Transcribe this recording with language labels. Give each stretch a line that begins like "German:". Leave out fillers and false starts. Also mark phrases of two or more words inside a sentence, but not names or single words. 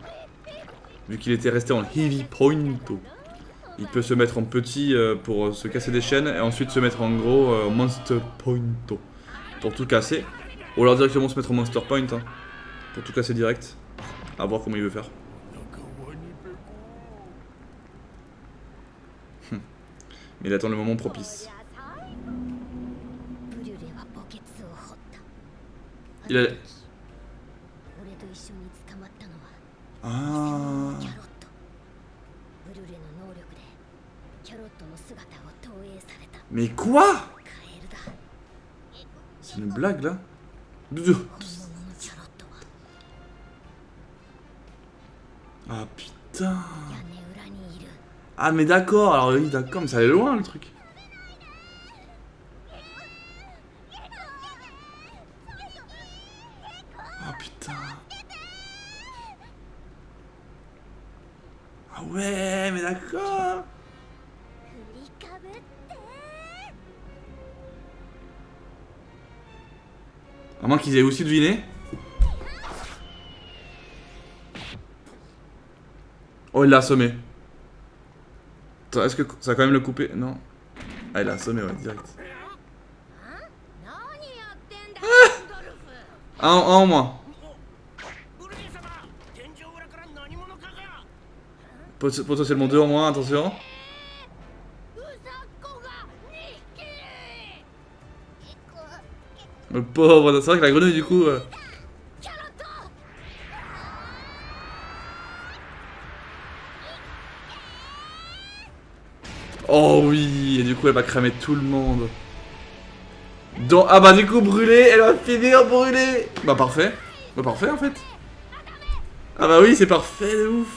French: Vu qu'il était resté en
English: heavy point.
French: Il peut se mettre en petit pour se casser des chaînes et ensuite se mettre en gros
English: monster point.
French: Pour tout casser. Ou alors directement se mettre en
English: monster point.
French: Hein, pour tout casser direct. À voir comment il veut faire.
Japanese: 仲間にべこ。
French: Mais il attend le moment propice.
Japanese: ブリュレは墓穴を掘った。
French: Il a...
Japanese: 俺と一緒に捕まったのは
French: Ah.
Japanese: キャロット。ブリュレの能力でキャロットの姿を投影された
French: Mais quoi?
Japanese: カエルだ。
French: C'est une blague là?
Japanese: 本物のキャロットは
French: Ah putain.
Japanese: 屋根裏にいる。
French: Ah mais d'accord, alors oui d'accord, mais ça allait loin le truc. Ah putain. Ah ouais, mais d'accord.
Japanese: 振りかぶって。
French: À moins qu'ils aient aussi deviné. Oh, il l'a assommé. Attends, est-ce que ça va quand même le couper? Non. Ah, il l'a assommé, ouais, direct.
Japanese: 何やってんだルドルフ。
French: Un en moins.
Japanese: ブルー様、天井裏から何者かが。
French: Potentiellement deux en moins, attention.
Japanese: ウサコが2匹。
French: Le pauvre, c'est vrai que la grenouille du coup...
Japanese: キャロット。
French: Oh oui, et du coup elle va cramer tout le monde. Donc, ah bah du coup brûlée, elle va finir brûlée. Bah parfait. Bah parfait en fait. Ah bah oui, c'est parfait de ouf.